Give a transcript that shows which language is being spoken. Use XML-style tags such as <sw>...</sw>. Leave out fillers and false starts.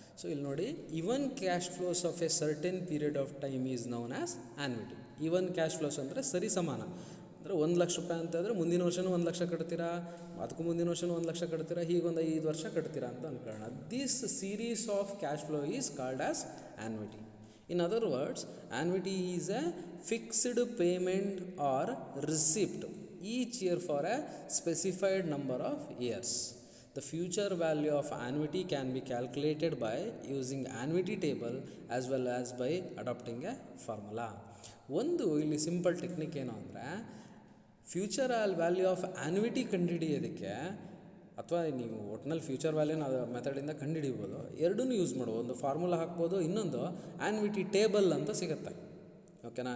<kn>So ಇಲ್ಲಿ ನೋಡಿ,</kn> <en>Even cash flows of a certain period of time is known as annuity.</en> <kn>Even cash flows ಅಂದರೆ ಸರಿ ಸಮಾನ. ಅಂದರೆ 1 ಲಕ್ಷ ರೂಪಾಯಿ ಅಂತಂದರೆ ಮುಂದಿನ ವರ್ಷವೂ 1 ಲಕ್ಷ ಕಟ್ತೀರಾ, ಅದಕ್ಕೂ ಮುಂದಿನ ವರ್ಷವೂ 1 ಲಕ್ಷ ಕಟ್ತೀರಾ, ಹೀಗೊಂದು 5 ವರ್ಷ ಕಟ್ತೀರಾ ಅಂತ ಅಂದ್ಕೊಳ್ಳೋಣ.</kn> <en>This series of cash flow is called as annuity. In other words, annuity is a fixed payment or receipt each year for a specified number of years. The future value of annuity can be calculated by using annuity table as well as by adopting a formula.</en> <kn>ಒಂದು ಇಲ್ಲಿ simple technique ಏನು ಅಂದರೆ, future value of ಆ್ಯನ್ವಿಟಿ ಕಂಡುಹಿಡಿಯೋದಕ್ಕೆ, ಅಥವಾ ನೀವು ಒಟ್ಟಿನಲ್ಲಿ future ವ್ಯಾಲ್ಯೂನ ಮೆಥಡಿಂದ ಕಂಡುಹಿಡಿಬೋದು. ಎರಡೂ use ಮಾಡ್ಬೋದು. ಒಂದು ಫಾರ್ಮುಲಾ ಹಾಕ್ಬೋದು, ಇನ್ನೊಂದು ಆ್ಯನ್ವಿಟಿ ಟೇಬಲ್ ಅಂತ ಸಿಗುತ್ತೆ. ಓಕೆನಾ?</kn>